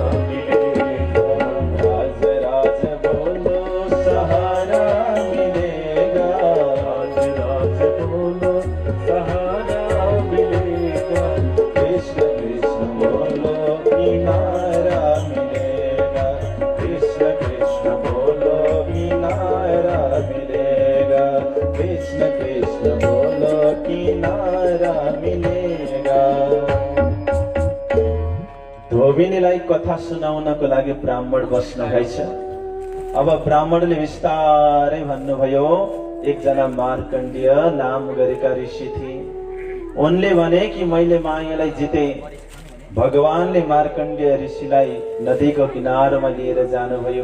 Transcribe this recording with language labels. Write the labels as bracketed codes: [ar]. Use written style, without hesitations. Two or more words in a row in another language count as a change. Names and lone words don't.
[hi] मिलेगा, राज राज बोलो सहारा मिलेगा, राज राज बोलो सहारा मिलेगा, कृष्ण कृष्ण बोलो किनारा मिलेगा, कृष्ण कृष्ण बोलो किनारा मिलेगा, कृष्ण कृष्ण बोलो किनारा मिलेगा। [ne] धोबिनीलाई कथा सुनाउनको लागि ब्राह्मण बस्न गएछ। अब ब्राह्मणले विस्तारै भन्नुभयो। एकजना मार्कण्डेय नाम गरेका ऋषि थिए। उनले भने कि मैले मायालाई जिते। भगवानले मार्कण्डेय ऋषिलाई नदीको किनारमा लिएर जानुभयो।